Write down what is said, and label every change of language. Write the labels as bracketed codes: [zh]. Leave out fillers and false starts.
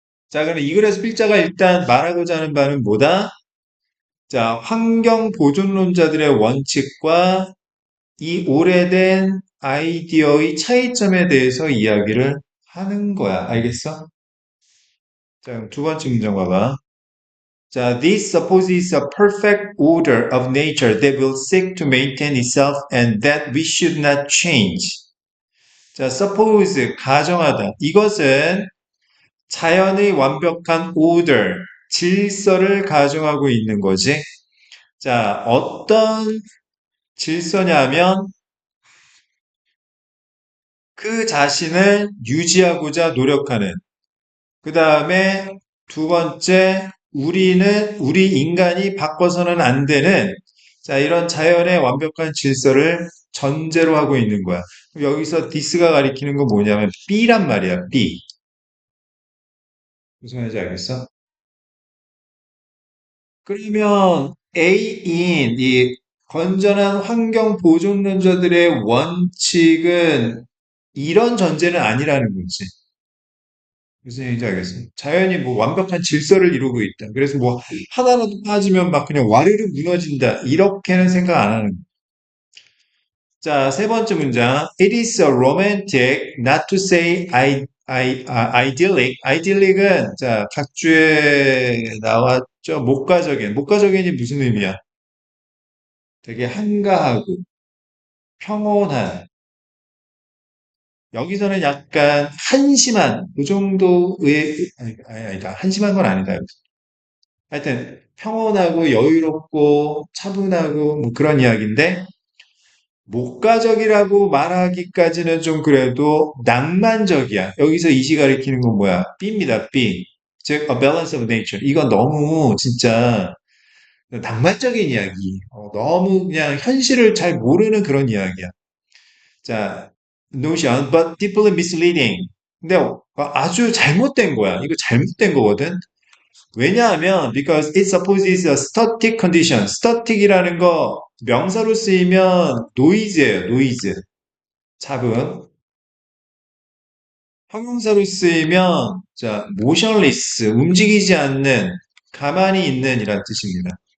[ko] 자, 그럼 이 글에서 필자가 일단 말하고자 하는 바는 뭐다? 자, 환경 보존론자들의 원칙과 이 오래된 아이디어의 차이점에 대해서 이야기를 하는 거야. 알겠어? 자, 그럼 두 번째 문장 봐봐. [en] 자, this supposes a perfect order of nature that will seek to maintain itself and that we should not change. [ko] 자, suppose, 가정하다. 이것은 자연의 완벽한 order, 질서를 가정하고 있는 거지. 자, 어떤 질서냐면 그 자신을 유지하고자 노력하는. 그 다음에 두 번째, 우리 인간이 바꿔서는 안 되는, 자, 이런 자연의 완벽한 질서를 전제로 하고 있는 거야. 여기서 디스가 가리키는 건 뭐냐면 B란 말이야, B. 무슨 말인지 알겠어? 그러면 A인 이 건전한 환경 보존론자들의 원칙은 이런 전제는 아니라는 거지. 무슨 얘기인지 알겠어요? 자연이 뭐 완벽한 질서를 이루고 있다. 그래서 뭐 하나라도 빠지면 막 그냥 와르르 무너진다. 이렇게는 생각 안 하는 거예요. 자, 세 번째 문장. [en] It is a romantic, not to say idyllic. [ko] idyllic은 자, 각주에 나왔죠. 목가적인. 목가적인이 무슨 의미야? 되게 한가하고 평온한. 여기서는 약간 한심한 그 정도의 아니다. 한심한 건 아니다. 하여튼 평온하고 여유롭고 차분하고 뭐 그런 이야기인데 목가적이라고 말하기까지는 좀 그래도 낭만적이야. 여기서 이시 가리키는 건 뭐야? B입니다. B. 즉 [en] a balance of nature. [ko] 이건 너무 진짜 낭만적인 이야기. 너무 그냥 현실을 잘 모르는 그런 이야기야. [en] 자, notion, but deeply misleading. [ko] 근데 아주 잘못된 거야. 이거 잘못된 거거든. 왜냐하면 [en] because it supposes a static condition. [ko] static이라는 거 명사로 쓰이면 noise예요. noise. 잡음. 형용사로 쓰이면 자 motionless. 움직이지 않는 가만히 있는 이란 뜻입니다.